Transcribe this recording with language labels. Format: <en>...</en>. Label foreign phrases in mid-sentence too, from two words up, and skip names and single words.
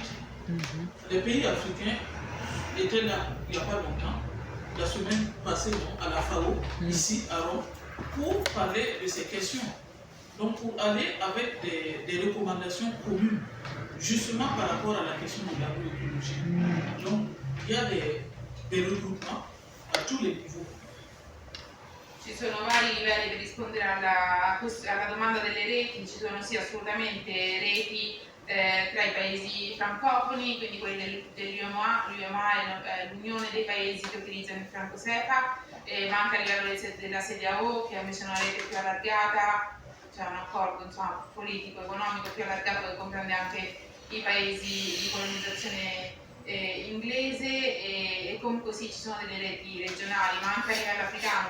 <fr>Les pays africains étaient là il n'y a pas longtemps, la semaine passée à la FAO, ici à Rome, pour parler de ces questions. Donc pour aller avec des recommandations communes, justement par rapport à la question de l'agroécologie. Donc il y a des regroupements à tous les niveaux.</fr> <it>Ci sono vari livelli per rispondere alla domanda delle reti. Ci sono sì assolutamente reti tra i paesi francofoni, quindi quelli dell'UEMOA. L'UEMOA è l'unione dei paesi che utilizzano il franco CFA, ma anche a livello della CEDEAO, che invece è una rete più allargata, cioè un accordo politico, economico più allargato che comprende anche i paesi di colonizzazione inglese, e comunque sì, ci sono delle reti regionali, ma anche a livello africano.</it>